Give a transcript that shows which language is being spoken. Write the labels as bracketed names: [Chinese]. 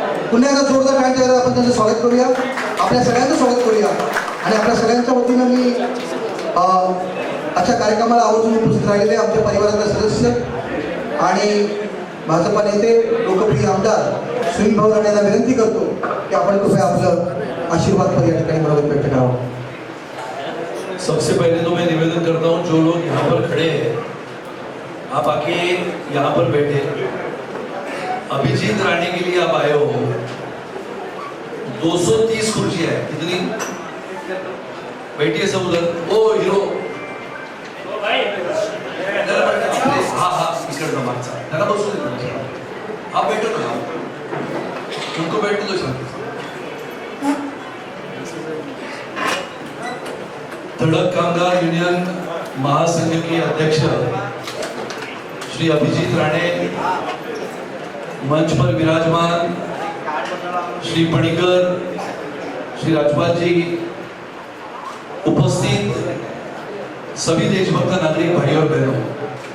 [Marathi] पुन्हा एकदा जोरदार टाळ्यांच्या गजरात आपण त्यांचं स्वागत करूया, आपल्या सगळ्यांचं स्वागत करूया आणि आपल्या सगळ्यांच्या वतीनं मी आजच्या कार्यक्रमाला आवर्जून उपस्थित राहिलेले आमच्या परिवारातले सदस्य आणि भाजपा नेते लोकप्रिय आमदार सुनील भाऊ राणे यांना विनंती करतो की आपण कृपया आपलं आशीर्वाद पर या ठिकाणी मनोगत व्यक्त करावं. [Hindi] सबसे पहले तो मैं निवेदन करता हूँ, जो लोग यहाँ पर खड़े हैं आप आके यहाँ पर बैठे. अभिजीत राणे के लिए आप आए हो. 230 कुर्सियां है, कितनी बैठी है सब उधर. [Marathi] ओ हीरो हाँ इकडनं मागचा त्याला बसू दे. [Hindi] आप बैठो ना, उनको बैठने दो शांति. धड़क कामगार यूनियन महासंघ के अध्यक्ष श्री अभिजीत राणे मंच पर विराजमान, श्री पणिकर, श्री राजपाल जी, उपस्थित सभी देशभक्त नागरिक भाई और बहनों,